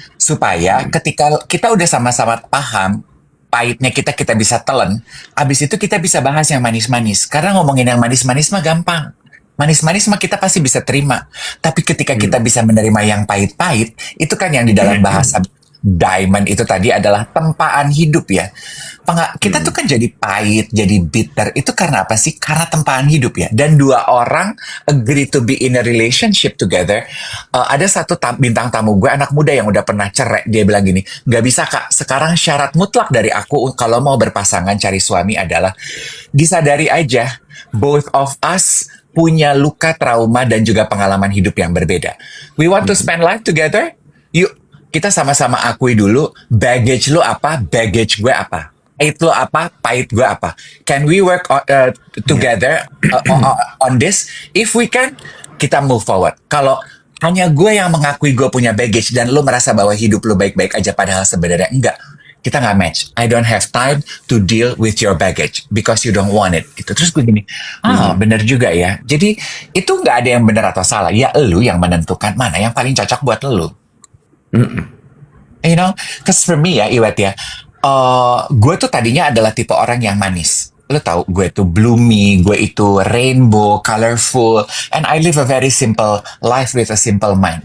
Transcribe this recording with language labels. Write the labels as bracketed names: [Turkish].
[Indonesian] Supaya ketika kita udah sama-sama paham pahitnya kita bisa telan, abis itu kita bisa bahas yang manis-manis. Karena ngomongin yang manis-manis mah gampang. Manis-manis mah kita pasti bisa terima. Tapi ketika kita bisa menerima yang pahit-pahit, itu kan yang di dalam bahasa diamond itu tadi adalah tempaan hidup ya. Kita tuh kan jadi pahit, jadi bitter. Itu karena apa sih? Karena tempaan hidup ya. Dan dua orang [English] agree to be in a relationship together. [Indonesian] Ada satu bintang tamu gue, anak muda yang udah pernah cerai. Dia bilang gini, gak bisa kak, sekarang syarat mutlak dari aku kalau mau berpasangan cari suami adalah disadari aja, [English] both of us [Indonesian] punya luka, trauma, dan juga pengalaman hidup yang berbeda. [English] We want to spend life together? [Indonesian] Yuk, kita sama-sama akui dulu, baggage lu apa, baggage gue apa. Pahit lo apa, pahit gue apa. [English] Can we work together on this? If we can, kita move forward. [Indonesian] Kalau hanya gue yang mengakui gue punya baggage dan lo merasa bahwa hidup lo baik-baik aja padahal sebenarnya enggak, kita nggak match. [English] I don't have time to deal with your baggage because you don't want it. [Indonesian] Gitu. Terus gue gini, bener juga ya. Jadi itu nggak ada yang benar atau salah. Ya lo yang menentukan mana yang paling cocok buat lo. [English] You know, cause for me [Indonesian] ya, Iwet ya, gue tuh tadinya adalah tipe orang yang manis. Lo tau, gue tuh [English] bloomy, gue itu rainbow, colorful, and I live a very simple life with a simple mind.